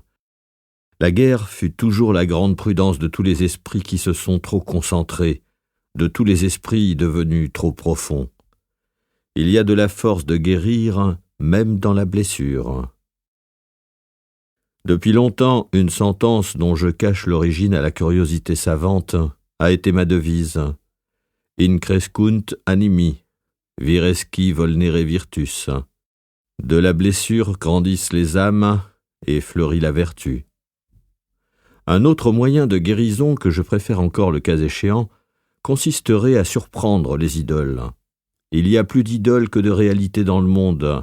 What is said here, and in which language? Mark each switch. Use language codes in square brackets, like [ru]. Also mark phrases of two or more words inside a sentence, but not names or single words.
[fr] La guerre fut toujours la grande prudence de tous les esprits qui se sont trop concentrés, de tous les esprits devenus trop profonds. Il y a de la force de guérir, même dans la blessure. Depuis longtemps, une sentence dont je cache l'origine à la curiosité savante a été ma devise. [la] In crescunt animi, viresci volnere virtus. [fr] De la blessure grandissent les âmes et fleurit la vertu. Un autre moyen de guérison que je préfère encore le cas échéant consisterait à surprendre les idoles. Il y a plus d'idoles que de réalités dans le monde.